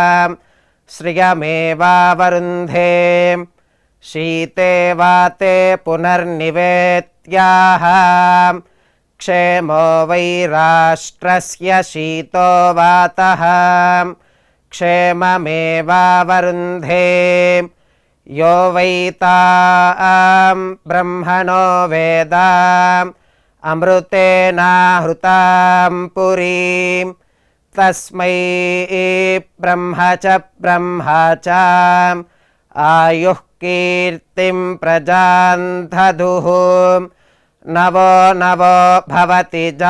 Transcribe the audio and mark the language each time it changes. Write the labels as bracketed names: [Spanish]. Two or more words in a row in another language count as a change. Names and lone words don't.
[Sanskrit] శ్రియమేవావరుంధే శీతే వాతే పునర్నివేత్యాః క్షేమో వై రాష్ట్రస్య శీతో వాతః క్షేమమేవావరుంధే यो वै तां ब्रह्मणो वेद अमृतेनाहृतां पुरीं तस्मै ब्रह्म च आयुः कीर्तिं प्रजां दधुः नवो नवो भवति